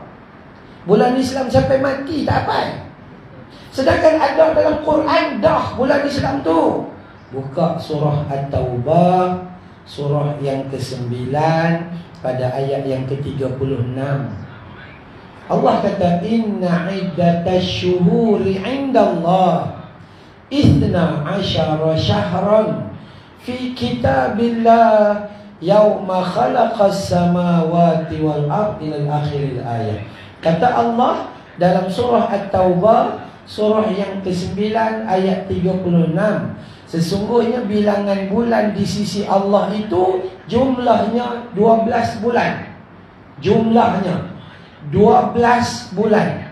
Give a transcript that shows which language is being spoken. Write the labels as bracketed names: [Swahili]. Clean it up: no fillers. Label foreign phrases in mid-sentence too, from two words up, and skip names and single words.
[Malay] Bulan Islam sampai mati tak hafal. Sedangkan ada dalam Quran dah bulan Islam tu. Buka surah At-Taubah, surah yang ke-9 pada ayat yang ke-36. Allah kata, [Arabic] إن عدة الشهور عند الله 12 شهرا في كتاب الله يوم خلق السماوات والأرض إلى آخر الآية. [Malay] Kata Allah dalam surah At-Taubah, surah yang ke-9 ayat 36, sesungguhnya bilangan bulan di sisi Allah itu jumlahnya 12 bulan. Jumlahnya 12 bulan.